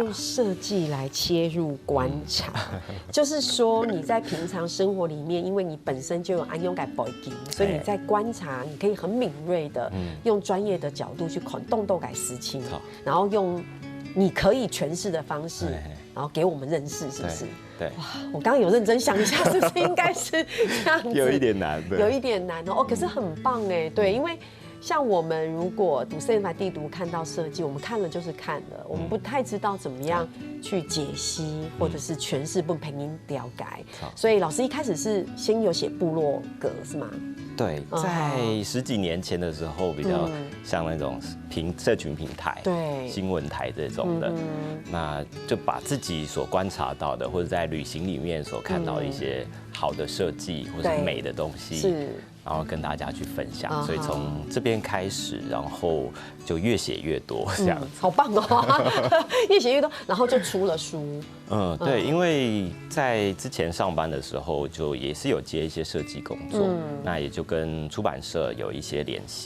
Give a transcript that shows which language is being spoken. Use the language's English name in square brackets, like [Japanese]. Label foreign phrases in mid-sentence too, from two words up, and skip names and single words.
[Chinese] 用設計來切入觀察，就是說你在平常生活裡面，因為你本身就有安用嘅背景，所以你在觀察，你可以很敏銳的用專業的角度去看動動嘅事情，然後用你可以詮釋的方式，然後給我們認識，是不是？對，哇！我剛剛有認真想一下，是不是應該是這樣子？有一點難，有一點難哦。可是很棒哎，對，因為像我們如果讀生活地圖看到設計，我們看了就是看了，我們不太知道怎麼樣去解析或者是詮釋，不憑音了解。所以老師一開始是先有寫部落格，是嗎？對，在10幾年前的時候，比較像那種社群平台、新聞台這種的，那就把自己所觀察到的，或者在旅行裡面所看到的一些好的設計或者美的東西，然後跟大家去分享。所以從這邊開始，然後就越寫越多，這樣子。好棒哦！越寫越多，然後就出了書。對，因為在之前上班的時候，就也是有接一些設計工作，那也就跟出版社有一些聯繫。